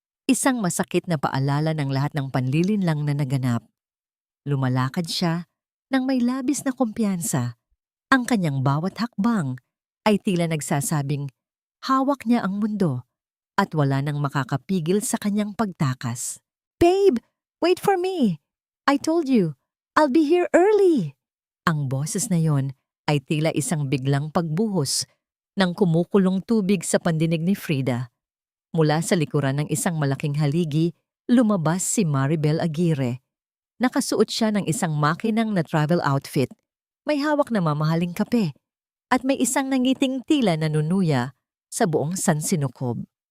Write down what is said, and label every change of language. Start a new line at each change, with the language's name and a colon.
Filipino: Isang masakit na paalala ng lahat ng panlilinlang na naganap. Lumalakad siya nang may labis na kumpiyansa. Ang kanyang bawat hakbang ay tila nagsasabing hawak niya ang mundo at wala nang makakapigil sa kanyang pagtakas.
English: "Babe, wait for me! I told you, I'll be here early!"
Filipino: Ang boses na yon ay tila isang biglang pagbuhos ng kumukulong tubig sa pandinig ni Frida. Mula sa likuran ng isang malaking haligi, lumabas si Maribel Aguirre. Nakasuot siya ng isang makinang na travel outfit. May hawak na mamahaling kape at may isang nangiting tila na nunuya sa buong sansinukob.